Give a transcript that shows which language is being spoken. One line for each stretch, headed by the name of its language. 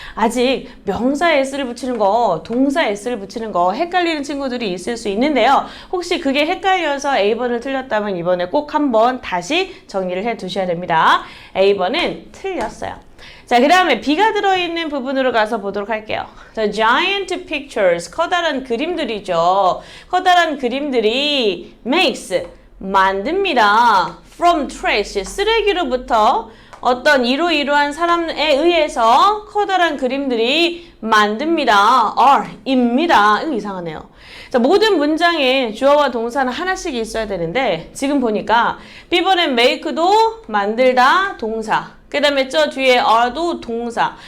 Korean: 아직 명사에 s를 붙이는 거, 동사에 s를 붙이는 거 헷갈리는 친구들이 있을 수 있는데요. 혹시 그게 헷갈려서 A번을 틀렸다면 이번에 꼭 한번 다시 정리를 해 두셔야 됩니다. A번은 틀렸어요. 자, 그 다음에 B가 들어있는 부분으로 가서 보도록 할게요.
English: The giant pictures,
Korean: 커다란 그림들이죠. 커다란 그림들이 makes, 만듭니다.
English: From trash,
Korean: 쓰레기로부터 어떤 이러이러한 사람에 의해서 커다란 그림들이 만듭니다. are, 입니다. 이상하네요. 자, 모든 문장에 주어와 동사는 하나씩 있어야 되는데 지금 보니까 B번엔 make도 만들다 동사, 그 다음에 저 뒤에 are도 동사.